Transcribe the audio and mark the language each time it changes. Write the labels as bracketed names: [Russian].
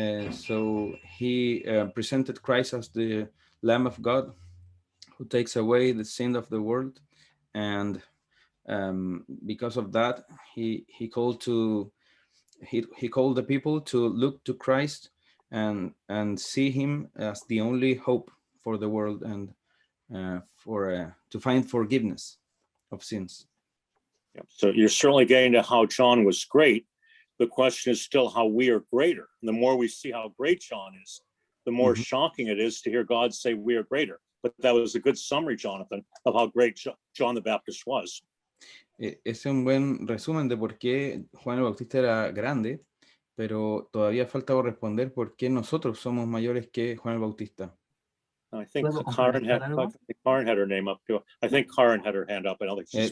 [English] So he presented Christ as the Lamb of God who takes away the sin of the world, and because of that, he called the people to look to Christ and see him as the only hope for the world, and to find forgiveness of sins. Yeah. So you're certainly getting to how John was great. The question is still how we are greater. And the more we see how great John is, the more shocking it is to hear God say we are greater. But that was a good summary, Jonathan, of how great John the Baptist was. [Spanish] Es un buen resumen de por qué Juan el Bautista era grande, pero todavía falta por responder por qué nosotros somos mayores que Juan el Bautista. [English] I think Karen had her name up too. I think Karen had her hand up. I don't think she's